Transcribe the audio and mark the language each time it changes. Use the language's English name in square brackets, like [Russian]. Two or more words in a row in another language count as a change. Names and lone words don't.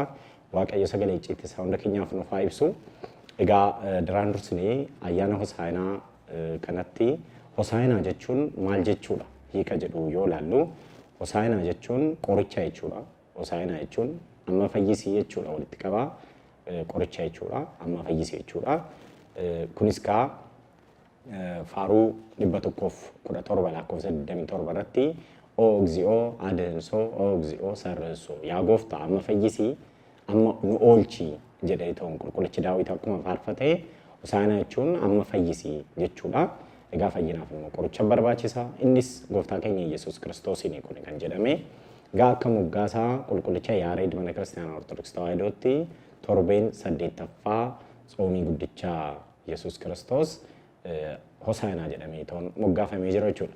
[Oromo] Waaqayyo sagalee icciitii hunda keenyaaf nuuf haa ibsu. Egaa duraan dursinee ayyaana Hosaanaa kanatti Hosaanaa jechuun maal jechuudha hiika jedhu yoo ilaallu Hosaanaa jechuun qoricha jechuudha. Hosaanaa jechuun amma fayyisii jechuudha walitti qabaa qoricha jechuudha amma fayyisii jechuudha. Kunis kaa faaruu 117 lakkoofsa 27 irratti [Geez] o እግዚኦ አድኅንሶ o እግዚኦ ሰርሶ [Oromo] yaa gooftaa amma fayyisii amma nu oolchi jedhee ta'uun qulqullichi Daawit akkuma faarfatee Hosaanaa jechuun amma fayyisii jechuudha. Egaa fayyinaaf immoo qoricha barbaachisa. Innis gooftaa keenya Yesuus Kiristoosiin kun kan jedhame. Egaa akka moggaasaa qulqullicha Yaareed mana kiristaanaa Ortodoksii Tawaahidootti torbeen 8ffaa xoomii guddicha Yesuus Kiristoos Hosaanaa jedhamee ta'uun moggaafamee jira jechuudha.